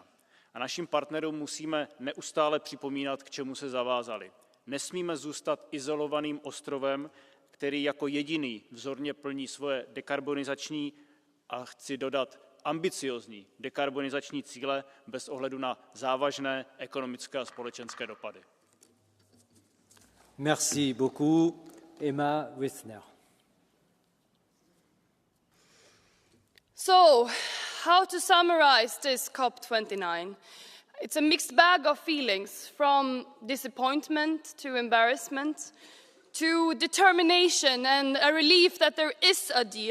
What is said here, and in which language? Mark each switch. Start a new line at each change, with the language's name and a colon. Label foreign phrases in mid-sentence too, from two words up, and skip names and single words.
Czech: A našim partnerům musíme neustále připomínat, k čemu se zavázali. Nesmíme zůstat izolovaným ostrovem, který jako jediný vzorně plní svoje dekarbonizační a chci dodat ambiciózní dekarbonizační cíle bez ohledu na závažné ekonomické a společenské dopady.
French: Merci beaucoup. Emma Wissner.
English: So, how to summarize this COP29? It's a mixed bag of feelings, from disappointment to embarrassment to determination and a relief that there is a deal.